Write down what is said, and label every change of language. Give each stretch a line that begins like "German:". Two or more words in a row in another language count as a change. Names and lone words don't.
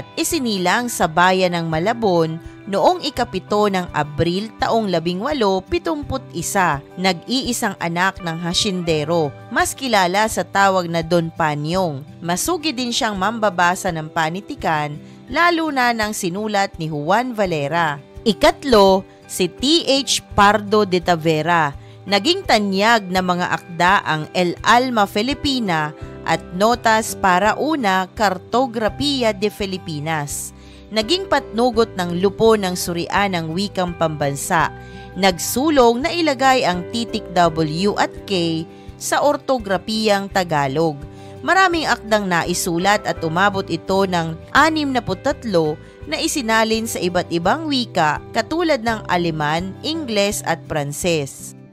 Filipino: Isinilang sa bayan ng Malabon noong 7 ng Abril taong 1871, nag-iisang anak ng hasyendero, mas kilala sa tawag na Don Panyong. Masugi din siyang mambabasa ng panitikan, lalo na ng sinulat ni Juan Valera. Ikatlo, si T.H. Pardo de Tavera. Naging tanyag na mga akda ang El Alma Filipina at Notas para una Cartografía de Filipinas. Naging patnugot ng lupo ng surian ng wikang pambansa. Nagsulong na ilagay ang titik W at K sa ortografiyang Tagalog. Maraming akdang naisulat at umabot ito ng 63 na isinalin sa iba't ibang wika katulad ng Aleman, Ingles at Pranses.